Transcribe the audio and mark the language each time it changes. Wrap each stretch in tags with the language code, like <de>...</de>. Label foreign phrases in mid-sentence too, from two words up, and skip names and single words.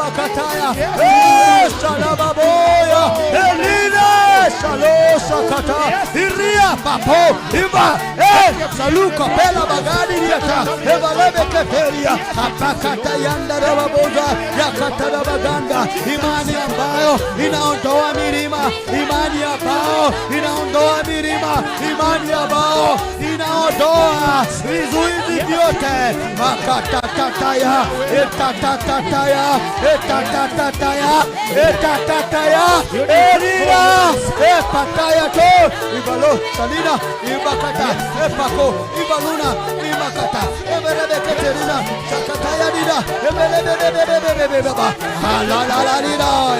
<sw>kataya shalababoya elina shalosha kata iria papo iba saluka pela bagadi yata evalebe keteria apakata yanda baboza yakatana baganda imani ambayo inaondoa milima imani ambayo inaondoa milima imani ambayo inaondoa vizuizi vyote makatataya etatataya elina epataya to ibalo salina ibakata epako ibaluna imakata eberebeketerina sakataya dida ebelebebebebebeba halalalina</sw>